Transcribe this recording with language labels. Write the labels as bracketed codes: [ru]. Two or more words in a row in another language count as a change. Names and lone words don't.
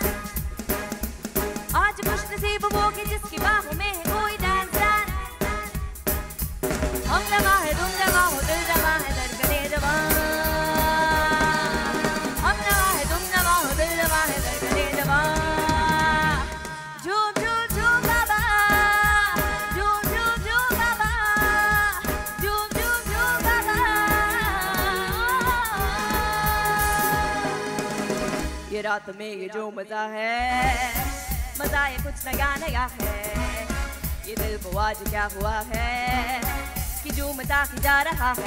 [hi] आज खुश नसीब वो कि जिसकी बाहों में है कोई [en] dance dance. [hi] हम जमा है तुम जमा हो दिल जमा है धड़कने जमा। हम जमा है तुम जमा हो दिल जमा है धड़कने जमा। झूम झूम झूम बाबा, झूम झूम झूम बाबा, झूम झूम झूम बाबा। ये रात में ये जो मजा है, मजा ये कुछ नया नया है। ये दिल को आज क्या हुआ है कि झूमता ही जा रहा है।